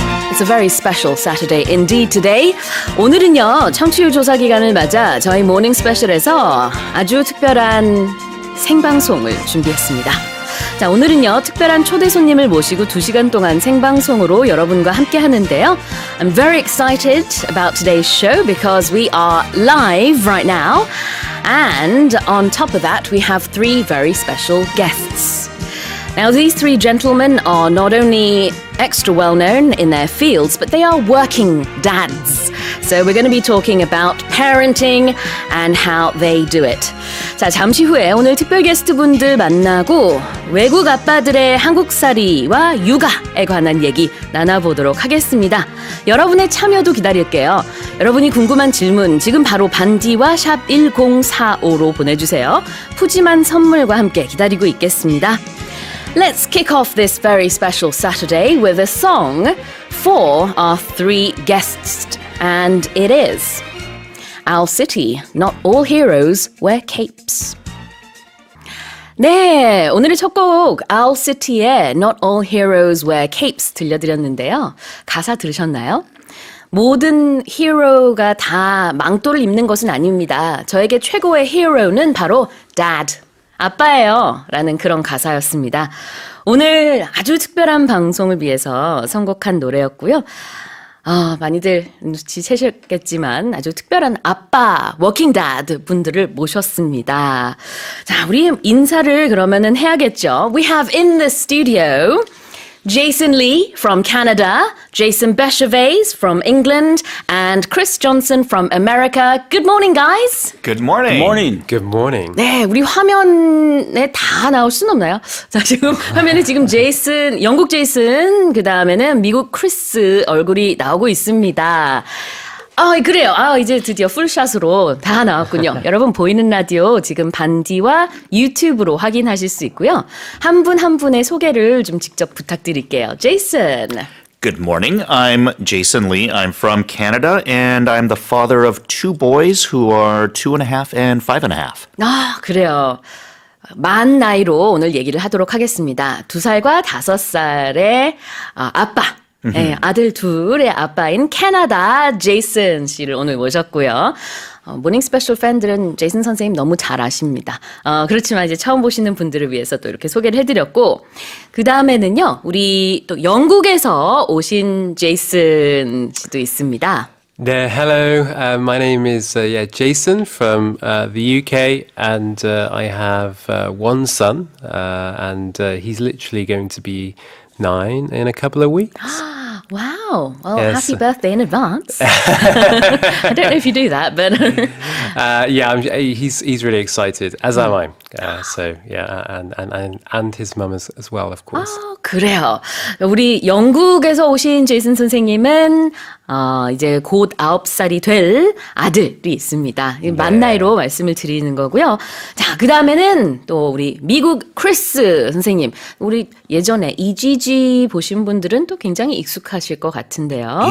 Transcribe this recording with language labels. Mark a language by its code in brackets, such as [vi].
[en] It's a very special Saturday indeed today. [ko] 오늘은요, 청취율 조사 기간을 맞아 저희 모닝 스페셜에서 아주 특별한 생방송을 준비했습니다. 자, 오늘은요, 특별한 초대 손님을 모시고 2시간 동안 생방송으로 여러분과 함께 하는데요. [en] I'm very excited about today's show because we are live right now. And on top of that, we have 3 very special guests. Now, these 3 gentlemen are not only extra well-known in their fields, but they are working dads. So we're going to be talking about parenting and how they do it. [ko] 자, 잠시 후에 오늘 특별 게스트분들 만나고 외국 아빠들의 한국살이와 육아에 관한 얘기 나눠보도록 하겠습니다. 여러분의 참여도 기다릴게요. 여러분이 궁금한 질문 지금 바로 반디와 샵 1045로 보내주세요. 푸짐한 선물과 함께 기다리고 있겠습니다. [en] Let's kick off this very special Saturday with a song for our 3 guests. And it is Owl City, Not All Heroes Wear Capes. [ko] 네, 오늘의 첫 곡 Owl City의 Not All Heroes Wear Capes 들려드렸는데요. 가사 들으셨나요? 모든 히어로가 다 망토를 입는 것은 아닙니다. 저에게 최고의 히어로는 바로 Dad, 아빠예요 라는 그런 가사였습니다. 오늘 아주 특별한 방송을 위해서 선곡한 노래였고요. 많이들 눈치채셨겠지만 아주 특별한 아빠, 워킹 다드 분들을 모셨습니다. 자, 우리 인사를 그러면은 해야겠죠. [en] We have in the studio Jason Lee from Canada, Jason Becherviese from England, and Kris Johnson from America. Good morning, guys. Good morning. Good morning. Good morning. [ko] 네, 우리 화면에 다 나올 수는 없나요? 자, 지금 화면에 지금 제이슨, 영국 제이슨, 그 다음에는 미국 크리스 얼굴이 나오고 있습니다. 그래요. 이제 드디어 풀샷으로 다 나왔군요. 여러분 보이는 라디오 지금 반디와 유튜브로 확인하실 수 있고요. 한 분 한 분의 소개를 좀 직접 부탁드릴게요. 제이슨. [en] Good morning. I'm Jason Lee. I'm from Canada, and I'm the father of 2 boys who are 2.5 and 5.5. [ko] 그래요. 만 나이로 오늘 얘기를 하도록 하겠습니다. 2살과 5살의 아빠. 네, 아들 둘의 아빠인 캐나다 제이슨 씨를 오늘 모셨고요. 모닝 스페셜 팬들은 제이슨 선생님 너무 잘 아십니다. 그렇지만 이제 처음 보시는 분들을 위해서 또 이렇게 소개를 해드렸고, 그 다음에는요, 우리 또 영국에서 오신 제이슨 씨도 있습니다. [en] Yeah, hello. My name is Jason from the UK, and I have 1 son, and he's literally going to be 9 in a couple of weeks. Wow. Well, Yes. happy birthday in advance. I don't know if you do that, but... he's really excited, as am I. So, yeah, and his mum as well, of course. [ko] 그래요. 우리 영국에서 오신 제이슨 선생님은 이제 곧 9살이 될 아들이 있습니다. 만 나이로 말씀을 드리는 거고요. 자, 그 다음에는 또 우리 미국 크리스 선생님. 우리 예전에 EGG 보신 분들은 또 굉장히 익숙하실 것 같은데요.